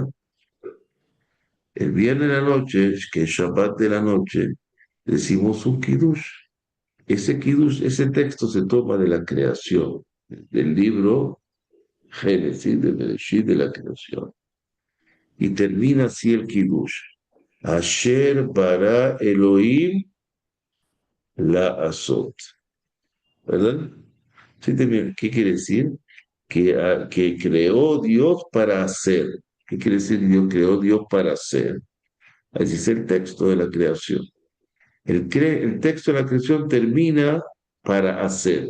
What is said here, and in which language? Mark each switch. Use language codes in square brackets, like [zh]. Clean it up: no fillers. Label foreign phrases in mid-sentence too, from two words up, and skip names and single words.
[es] El viernes de la noche, que es Shabbat de la noche, decimos un kiddush. Ese kiddush, ese texto se toma de la creación, del libro Génesis, de Bereshit, de la creación. Y termina así el kiddush. [he] אשר ברא אלהים לעשות. [es] ¿Verdad? Sí, ¿qué quiere decir? Que creó Dios para hacer. ¿Qué quiere decir Dios creó Dios para hacer? Así es el texto de la creación. El texto de la creación termina para hacer.